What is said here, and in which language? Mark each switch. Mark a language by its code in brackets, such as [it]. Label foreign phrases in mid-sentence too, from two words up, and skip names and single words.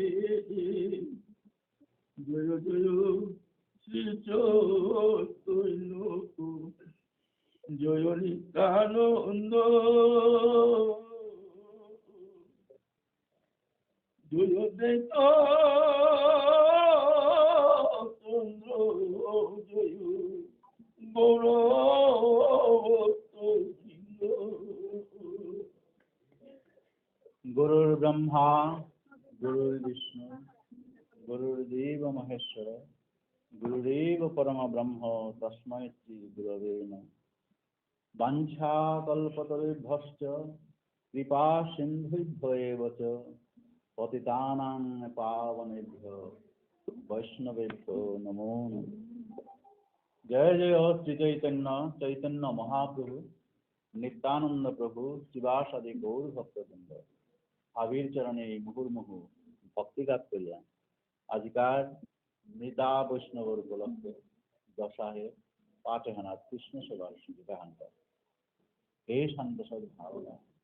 [bn] জয় জয় শ্রী চৈতন্য জয় নিত্যানন্দ জয় দেব চন্দ্র জয় বড় [sa] গুরুর ব্রহ্মা গুরুর বিষ্ণু গুরুর্দেব মহেশ্বর গুরুরেব পরম ব্রহ্ম তস্मै শ্রী গুরবে নমঃ বাঞ্ছা কল্পতরুভ্যশ্চ কৃপা সিন্ধুভ্য এব চ পতিতানাং পাবনেভ্যো বৈষ্ণবেভ্যো নমো নমঃ। [bn] জয় জয় শ্রী চৈতন্য চৈতন্য মহাপ্রভু নিত্যানন্দ প্রভু শিবাসাদি গৌর ভক্তবৃন্দ আবির চরণে মুহুর্মুহু ভক্তিঘাত করিয়া আজকার মৃতা বৈষ্ণবর উপলক্ষে দশাহে পাঠহানা কৃষ্ণ সেবার বিধান করে এই শান্ত সদ ভাবনা